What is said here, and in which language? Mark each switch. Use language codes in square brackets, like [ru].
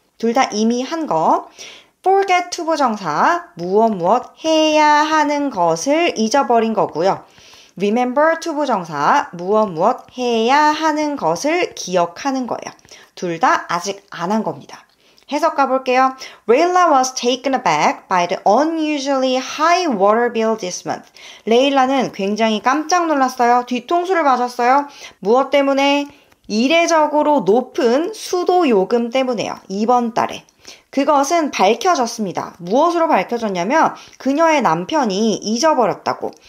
[ko] 둘 다 이미 한 거. forget 투부정사 무엇 해야 하는 것을 잊어버린 거고요. remember 투부정사 무엇 해야 하는 것을 기억하는 거예요. 둘 다 아직 안 한 겁니다. 해석 가볼게요. [en] Rayla was taken aback by the unusually high water bill this month. [ko] 레일라는 굉장히 깜짝 놀랐어요. 뒤통수를 맞았어요. 무엇 때문에? 이례적으로 높은 수도 요금 때문에요. 이번 달에. 그것은 밝혀졌습니다. 무엇으로 밝혀졌냐면 그녀의 남편이 잊어버렸다고.